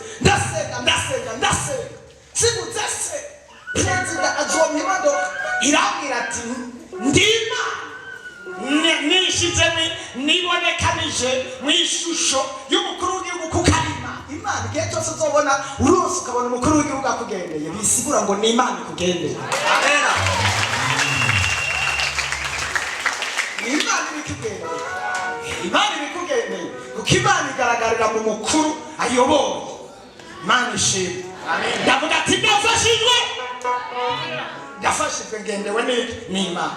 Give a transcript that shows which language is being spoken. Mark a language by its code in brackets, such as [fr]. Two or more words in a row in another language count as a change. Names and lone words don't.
[rn] sigutse perezida azomye imodoka irambwira ati ndima nishize nibonekanije mu ishusho y'umukuru w'igihugu kukarima Imana igihe cyose uzobona urose ukabona umukuru w'igihugu akugendeye bisigura ngo ni Imana ikugendeye. Amen. Imana ibikugendeye kuko Imana igaragarira mu mukuru ayoboye. Imana ishimwe. Amen. Ndavuga ati ndafashijwe ngendewe n'Imana.